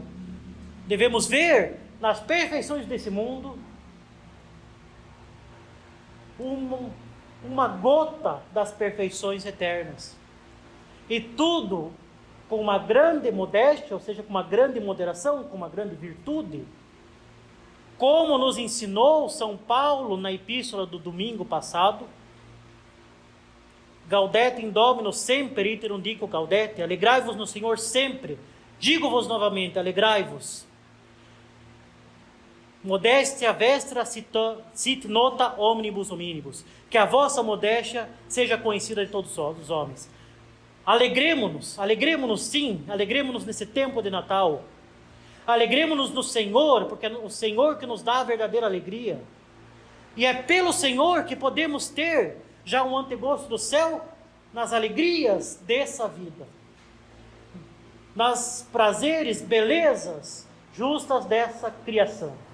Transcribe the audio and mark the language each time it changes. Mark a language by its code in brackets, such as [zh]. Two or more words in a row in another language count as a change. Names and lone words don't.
[pt] Devemos ver nas perfeições desse mundo uma gota das perfeições eternas. E tudo com uma grande modéstia, ou seja, com uma grande moderação, com uma grande virtude, como nos ensinou São Paulo na epístola do domingo passado. [la] Gaudete in Domino semper iterum dico gaudete, [pt] alegrai-vos no Senhor sempre. Digo-vos novamente, alegrai-vos. [la] Modestia vestra sit nota omnibus hominibus. [pt] Que a vossa modéstia seja conhecida de todos os homens. Alegremo-nos sim, alegremo-nos nesse tempo de Natal. Alegremo-nos no Senhor, porque é o Senhor que nos dá a verdadeira alegria. E é pelo Senhor que podemos ter já um antegosto do céu nas alegrias dessa vida, nas prazeres, belezas justas dessa criação.